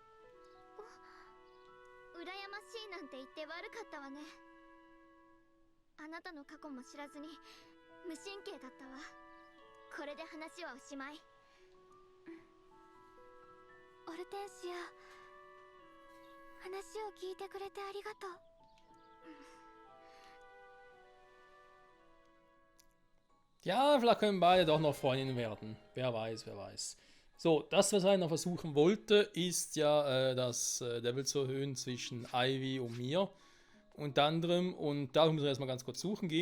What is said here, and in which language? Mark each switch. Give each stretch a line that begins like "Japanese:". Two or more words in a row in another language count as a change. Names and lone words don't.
Japanese: 羨ましいなんて言って悪かったわね。あなたの過去も知らずに無神経だったわ。これで話はおしまい。オルテンシア、話を聞いてくれてありがとう。
German: Ja, vielleicht können beide doch noch Freundinnen werden. Wer weiß, wer weiß. So, das, was er noch versuchen wollte, ist ja das Level zu erhöhen zwischen Ivy und mir. Unter anderem, und darum müssen wir erstmal ganz kurz suchen gehen.